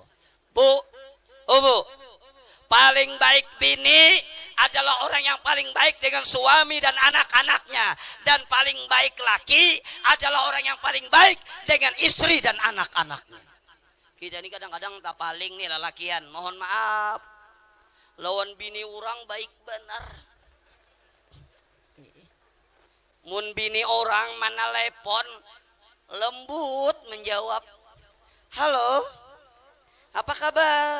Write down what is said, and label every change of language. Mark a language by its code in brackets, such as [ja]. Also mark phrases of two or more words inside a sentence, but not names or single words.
[id] Bu, paling baik bini adalah orang yang paling baik dengan suami dan anak-anaknya, dan paling baik laki adalah orang yang paling baik dengan istri dan anak-anaknya. [bjn] Kita ini kadang-kadang tak paling nih lalakian, mohon maaf, lawan bini orang baik benar. Mun bini orang mana telepon lembut menjawab, halo, apa kabar?